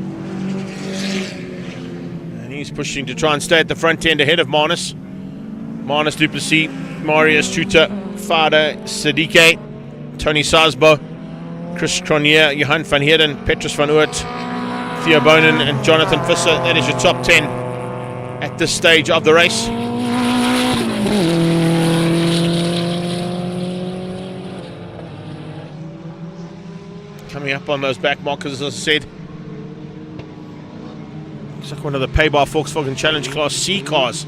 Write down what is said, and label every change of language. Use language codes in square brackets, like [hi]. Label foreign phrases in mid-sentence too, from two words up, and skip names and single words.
[en] And he's pushing to try and stay at the front end ahead of Manus. Manus du Plessis, Marius Chuta, Fada Siddique, Tony Sazbo, Chris Cronier, Johan van Heerden, Petrus van Oort, Theo Bonin and Jonathan Visser. That is your top 10 at this stage of the race. Coming up on those back markers, as I said. Looks like one of the Paybar Volkswagen Challenge Class C cars.